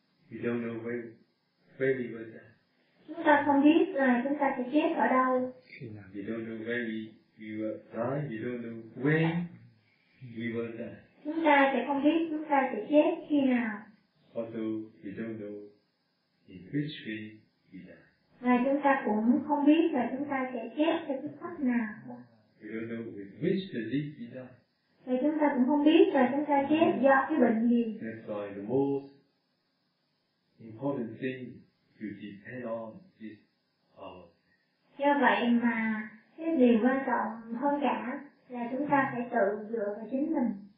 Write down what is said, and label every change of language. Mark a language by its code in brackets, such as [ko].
[en] We don't know where we will die. [vi] Chúng ta không biết là chúng ta sẽ chết ở đâu. [en] We don't know when we will die. We don't know when we will die. [vi] Chúng ta sẽ không biết chúng ta sẽ chết khi nào. [en] Also, we don't know in which way we die. [vi] Và chúng ta cũng không biết là chúng ta sẽ chết theo cái cách nào. [en] We don't know with which disease we die. [vi] Và chúng ta cũng không biết là chúng ta chết do cái bệnh gì. [en] That's why the most important thing to depend on is our. [vi] Do vậy mà cái điều quan trọng hơn cả là chúng ta phải tự dựa vào chính mình.